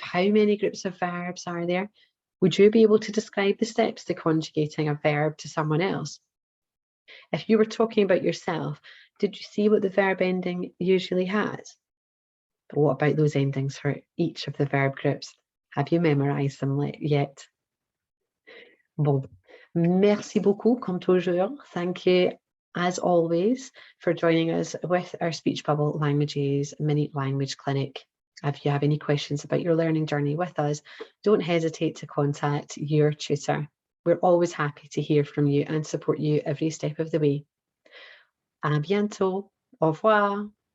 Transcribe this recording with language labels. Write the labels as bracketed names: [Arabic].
[English] How many groups of verbs are there? Would you be able to describe the steps to conjugating a verb to someone else? If you were talking about yourself, did you see what the verb ending usually has? But what about those endings for each of the verb groups? Have you memorized them yet? [French] Bon, merci beaucoup, comme toujours. [English] Thank you, as always, for joining us with our Speech Bubble Languages Mini Language Clinic. If you have any questions about your learning journey with us, don't hesitate to contact your tutor. We're always happy to hear from you and support you every step of the way. [French] À bientôt. Au revoir.